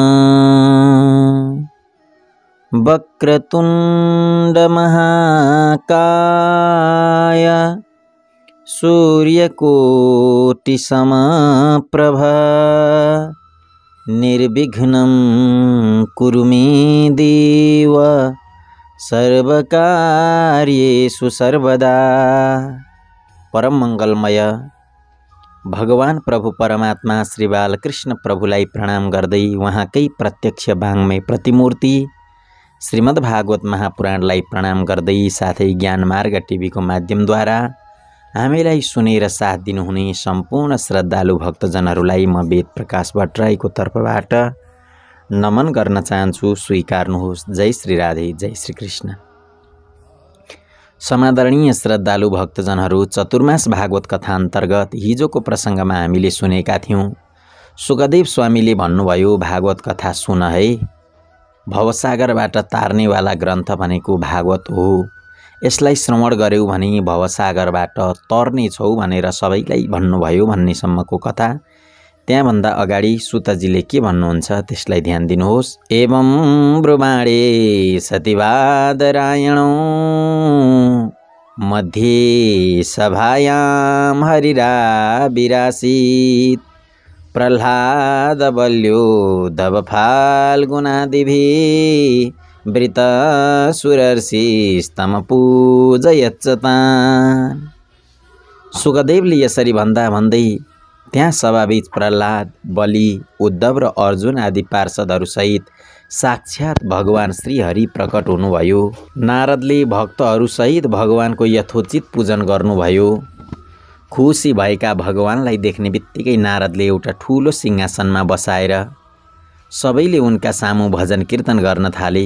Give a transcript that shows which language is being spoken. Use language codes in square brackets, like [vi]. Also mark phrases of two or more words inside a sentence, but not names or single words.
[sa] वक्रतुंड महाकाय सूर्यकोटि समप्रभा निर्विघ्नं कुरु मे देव सर्वकार्येषु सर्वदा। [ne] परम मंगलमय भगवान प्रभु परमात्मा श्री बालकृष्ण प्रभुलाई प्रणाम गर्दै उहाँकै प्रत्यक्ष वाङ्मय प्रतिमूर्ति श्रीमद्भागवत महापुराणलाई प्रणाम गर्दै साथै ज्ञानमार्ग टिभीको माध्यमद्वारा हामीलाई सुनेर साथ दिनुहुने सम्पूर्ण श्रद्धालु भक्तजनहरूलाई म वेद प्रकाश भट्टराईको तर्फबाट नमन गर्न चाहन्छु। स्वीकार्नुहोस्। जय श्री राधे, जय श्री कृष्ण। समादरणीय श्रद्धालु भक्तजनहरू, चतुर्मास भागवत कथा अन्तर्गत हिजोको प्रसङ्गमा हामीले सुनेका थियौँ। सुखदेव स्वामीले भन्नुभयो, भागवत कथा सुन है, भवसागरबाट तार्नेवाला ग्रन्थ भनेको भागवत हो। यसलाई श्रवण गर्यौ भने भवसागरबाट तर्ने छौ भनेर सबैलाई भन्नुभयो भन्नेसम्मको कथा। त्यहाँभन्दा अगाडि सुतजीले के भन्नुहुन्छ त्यसलाई ध्यान दिनुहोस्। [sa] एवं ब्रुवाणे सतिवादरायणो मध्ये सभायां हरिराविरासीत् प्रह्लाद बल्यो दवफाल्गुनादिभिः वृतासुरर्षिस्तमपूजयच्च तान्। [ne] सुखदेवले यसरी भन्दा भन्दै त्यहाँ सभाबीच प्रह्लाद, बलि, उद्धव र अर्जुन आदि पार्षदहरूसहित साक्षात भगवान श्रीहरि प्रकट हुनुभयो। नारदले भक्तहरूसहित भगवानको यथोचित पूजन गर्नुभयो। खुसी भएका भगवानलाई देख्ने बित्तिकै नारदले एउटा ठुलो सिंहासनमा बसाएर सबैले उनका सामु भजन कीर्तन गर्न थाले।